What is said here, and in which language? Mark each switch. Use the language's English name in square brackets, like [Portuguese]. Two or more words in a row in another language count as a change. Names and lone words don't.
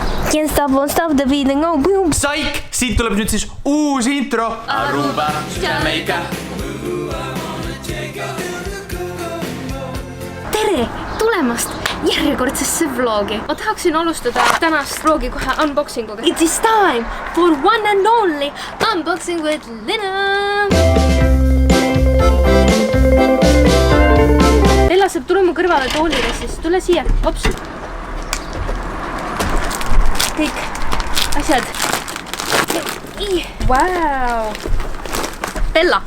[English] Can't stop, won't stop the beating, oh boom. [Estonian] Saik! Siit tuleb nüüd siis uus intro. Aruba, Jamaica. Tere tulemast järjekordsesse vlogi. Ma tahaksin alustada tänast vlogi kohe unboxinguga. [English] It is time for one and only unboxing with Lina. [Estonian] Ella saab tule mu kõrvale toolile, siis tule siia. Ops. Kõik asjad. Wow. Bella.